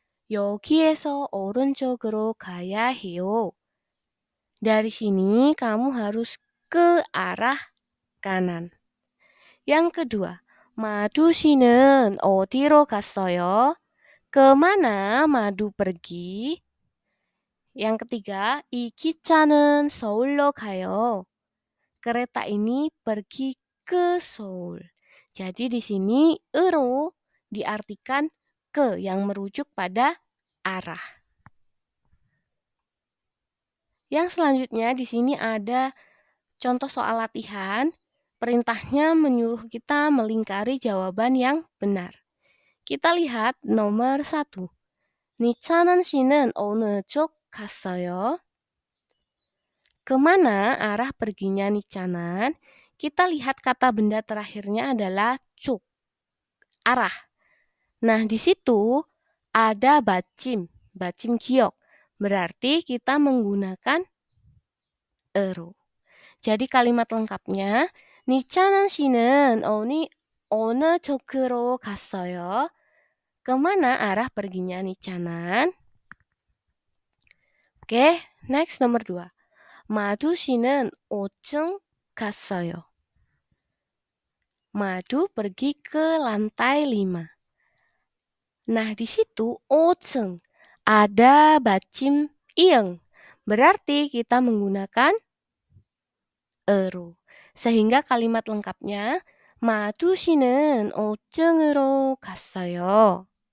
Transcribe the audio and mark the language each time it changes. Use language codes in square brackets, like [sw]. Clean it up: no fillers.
[ko] 여기에서 오른쪽으로 가야 해요. [id] Dari sini kamu harus ke arah kanan. Yang kedua, [ko] 마두 씨는 어디로 갔어요? [id] Kemana Madu pergi? Yang ketiga, [ko] 이 기차는 서울로 가요. [id] Kereta ini pergi ke Seoul. Jadi di sini ero diartikan ke yang merujuk pada arah. Yang selanjutnya di sini ada contoh soal latihan. Perintahnya menyuruh kita melingkari jawaban yang benar. Kita lihat nomor 1. [ko] 니찬한 씨는 어느 쪽 갔어요? [id] Kemana arah perginya Nicanan? Kita lihat kata benda terakhirnya adalah cuk, arah. Nah, di situ ada bacim giok. Berarti kita menggunakan ero. Jadi kalimat lengkapnya, [ko] 니찬한 씨는 어느 쪽으로 갔어요? [id] Kemana arah perginya Nicanan? Oke, next nomor 2. [ko] 마두 씨는 5층 갔어요. [id] Madu pergi ke lantai 5. Nah, di situ 5층 ada bacim ieng. Berarti kita menggunakan ero. Sehingga kalimat lengkapnya [ko] 마두 씨는 5층으로 갔어요.